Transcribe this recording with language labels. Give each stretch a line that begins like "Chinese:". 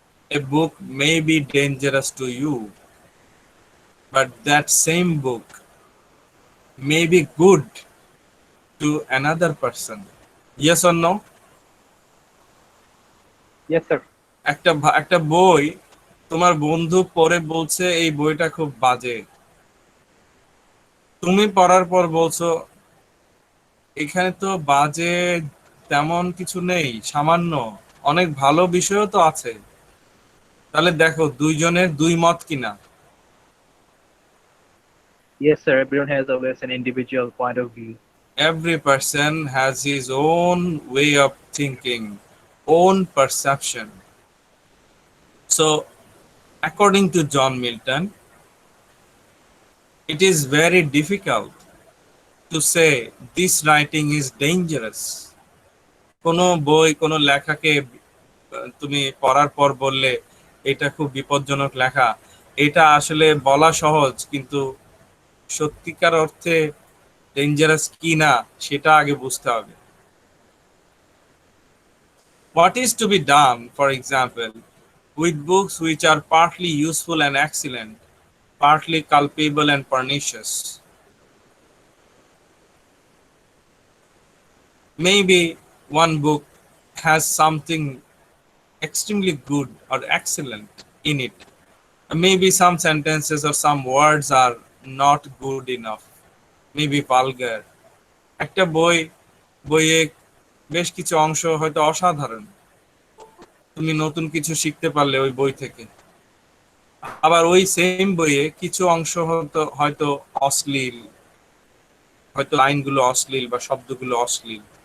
English: A book may be dangerous to you, but that same book may be good to another person. Yes or no? Yes, sir.
Bangla: একটা বই তোমার বন্ধু পড়ে বলছে এই বইটা খুব বাজে, তুমি পড়ার পর বলছো এখানে তো বাজে তেমন কিছু নেই, সামান্য অনেক ভালো বিষয়ও তো আছে। তাহলে দেখো দুইজনের দুই মত কিনা।
English: Yes, sir. Everyone has always an individual point of view. Every person has his own way of thinking, own perception. So according to John Milton, it is very difficult to say this writing is dangerous.
Bangla: কোনো বই, কোনো লেখাকে তুমি পড়ার পর বললে এটা খুব বিপজ্জনক লেখা, এটা আসলে বলা সহজ, কিন্তু সত্যিকার অর্থে ডেঞ্জারাস কি না সেটা আগে বুঝতে হবে।
English: What is to be done, for example, with books which are partly useful and excellent, partly culpable and pernicious? Maybe one book has something extremely good or excellent in it. Maybe some sentences or some words are not good enough, maybe vulgar.
Bangla: একটা বইয়ে বেশ কিছু অংশ হয়তো অসাধারণ, তুমি নতুন কিছু শিখতে পারলে ওই বই থেকে। আবার ওই সেম বইয়ে কিছু অংশ হয়তো অশ্লীল, হয়তো লাইনগুলো অশ্লীল বা শব্দগুলো অশ্লীল।